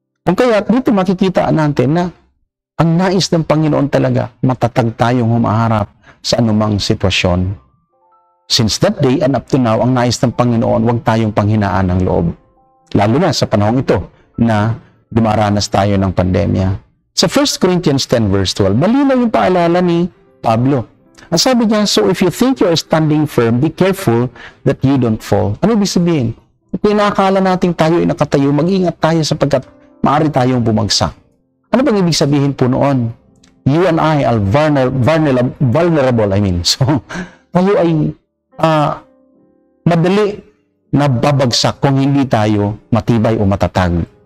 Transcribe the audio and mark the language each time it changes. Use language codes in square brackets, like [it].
[tl] Kung kaya dito makikita natin na ang nais ng Panginoon talaga, matatag tayong humaharap sa anumang sitwasyon. [en] Since that day and up to now, [tl] ang nais ng Panginoon, huwag tayong panghinaan ng loob. Lalo na sa panahong ito na dumaranas tayo ng pandemya. Sa 1 Corinthians 10 verse 12, malinaw yung paalala ni Pablo. Ang sabi niya, [en] so if you think you are standing firm, be careful that you don't fall. [tl] Ano ibig sabihin? Kung inaakala natin tayo ay nakatayo, mag-ingat tayo sapagkat maaari tayong bumagsak. Ano bang ibig sabihin po noon? [en] You and I are vulnerable. [tl] So, tayo ay madali na babagsak kung hindi tayo matibay o matatag.